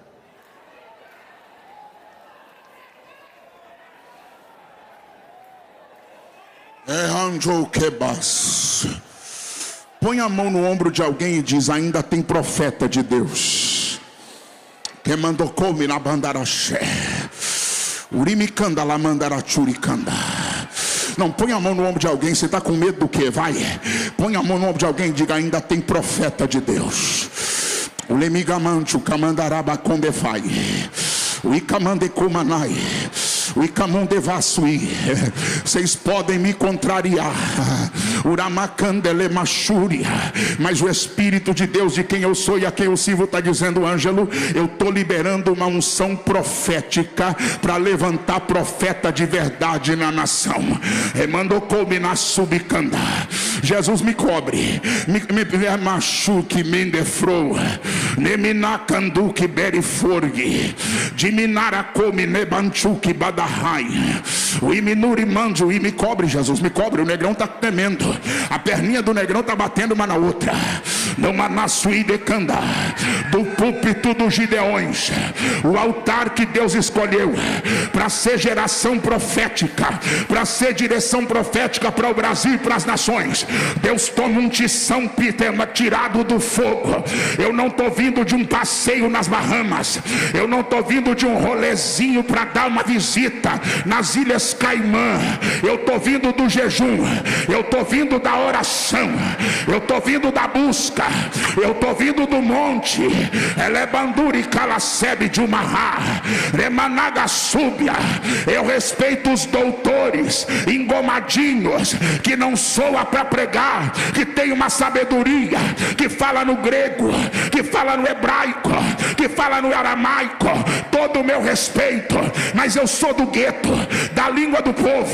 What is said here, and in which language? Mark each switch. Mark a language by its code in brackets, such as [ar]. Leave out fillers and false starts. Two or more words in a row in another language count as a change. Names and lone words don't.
[pt] Põe a mão no ombro de alguém e diz: ainda tem profeta de Deus. Que mandou comer na bandaraxé. Urimicanda lá mandarachuricanda. Não, põe a mão no ombro de alguém. Você está com medo do que? Vai. Põe a mão no ombro de alguém e diga: ainda tem profeta de Deus. O lemigamante, o camandaraba condefai. O icamandecomanai. O Icamon Devassui. Vocês podem me contrariar, Uramacandele Machúria. Mas o Espírito de Deus, de quem eu sou e a quem eu sirvo, está dizendo: Ângelo, eu estou liberando uma unção profética para levantar profeta de verdade na nação. Remandou-me na subicanda. Jesus, me cobre, me machuque, me defroa, neminacanduque beriforgue, diminaracome nebanchuque badahai, o iminuri manjo, e me cobre, Jesus, me cobre. O negrão está tremendo, a perninha do negrão está batendo uma na outra. Não manasui decanda, do púlpito dos Gideões, o altar que Deus escolheu para ser geração profética, para ser direção profética para o Brasil e para as nações. Deus toma um tição tirado do fogo. Eu não estou vindo de um passeio nas Bahamas, eu não estou vindo de um rolezinho para dar uma visita nas Ilhas Caimã. Eu estou vindo do jejum, eu estou vindo da oração, eu estou vindo da busca, eu estou vindo do monte. Elebanduri calacebe de Umará, Remanaga súbia. Eu respeito os doutores engomadinhos que não soa para pregar, que tem uma sabedoria, que fala no grego, que fala no hebraico, que fala no aramaico. Todo o meu respeito, mas eu sou do gueto, da língua do povo.